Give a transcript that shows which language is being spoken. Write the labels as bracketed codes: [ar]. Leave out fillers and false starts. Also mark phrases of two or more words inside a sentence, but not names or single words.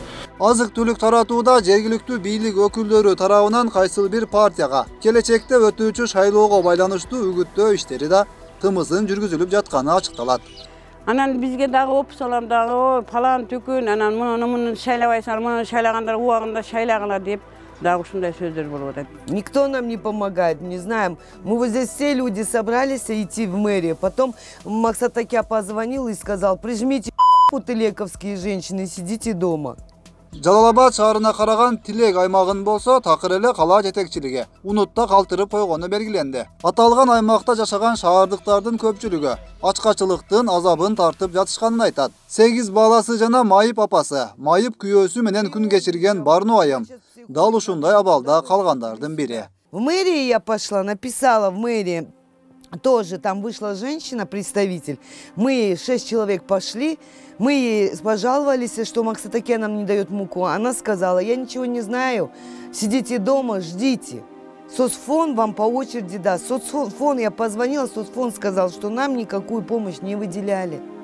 [ky] Азык-түлүк таратууда жергиликтүү бийлик өкүлдөрү тарабынан кайсыл бир партияга келечекте өтүүчү шайлоого байланыштуу үгүттөө иштери да тымызын жүргүзүлүп жатканы ачыкталат. Анан бизге дагы опсалам дагы палан түкүн, анан муну шайлабайсыңар, муну шайлагандар убагында шайлагыла деп дагы ушундай сөздөр болуп атат. [ru] Никто нам не помогает, не знаем. Мы вот здесь все люди собрались идти в мэрию. Потом Максат Акя позвонил и сказал: прижмите тилековские женщины, сидите дома. [ky] Жалал Абад шаарына караган Тилек аймагын болсо такыр эле кала жетекчилиги унутта калтырып койгону белгиленди. Аталган аймакта жашаган шаардыктардын көпчүлүгү ачкачылыктын азабын тартып жатышканын айтат. 8 баласы жана майып апасы, майып күйөөсү менен күн кечирген Барну айым дал ушундай абалда калгандардын бири. [ru] В мэрии я пошла, написала в мэрии. Тоже там вышла женщина, представитель. Мы 6 человек пошли, мы ей пожаловались, что Максат Акя нам не дает муку. Она сказала: я ничего не знаю, сидите дома, ждите. Соцфонд вам по очереди даст. Соцфонд, я позвонила, соцфонд сказал, что нам никакую помощь не выделяли.